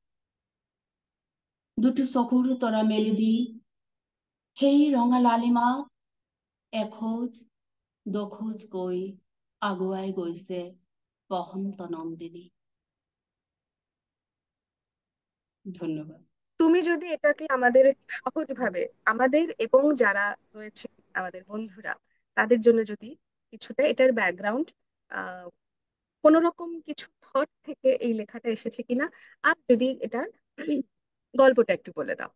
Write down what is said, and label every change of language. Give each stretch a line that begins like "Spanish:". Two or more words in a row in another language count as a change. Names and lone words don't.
Assamese: দুটি চকুৰ তৰা মেলি দি সেই ৰঙা লালিমাক এখোজ দোখোজকৈ আগুৱাই গৈছে বসন্ত নন্দিনী। ধন্যবাদ।
Bangla: তুমি যদি এটাকে আমাদের সহজভাবে, আমাদের এবং যারা রয়েছে আমাদের বন্ধুরা, তাদের জন্য যদি কিছুটা এটার ব্যাকগ্রাউন্ড, আহ কোন রকম কিছু থট থেকে এই লেখাটা এসেছে কিনা, আর যদি এটার গল্পটা একটু বলে দাও।